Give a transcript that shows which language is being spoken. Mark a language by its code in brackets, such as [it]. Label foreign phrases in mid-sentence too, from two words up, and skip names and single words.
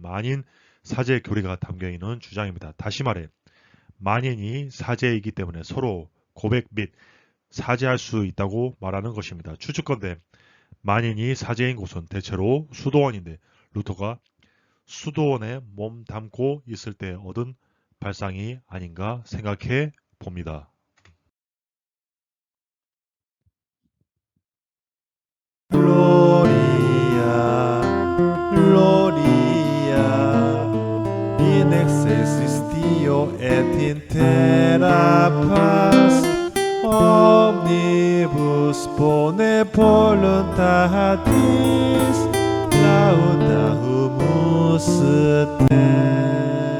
[ko] 만인 사죄 교리가 담겨있는 주장입니다. 다시 말해 만인이 사제이기 때문에 서로 고백 및 사죄할 수 있다고 말하는 것입니다. 추측건대 만인이 사제인 곳은 대체로 수도원인데 루터가 수도원에 몸 담고 있을 때 얻은 발상이 아닌가 생각해 봅니다. [la] Gloria, Gloria, in excelsis Deo et in terra paz, omnibus bone voluntatis, laudamus te.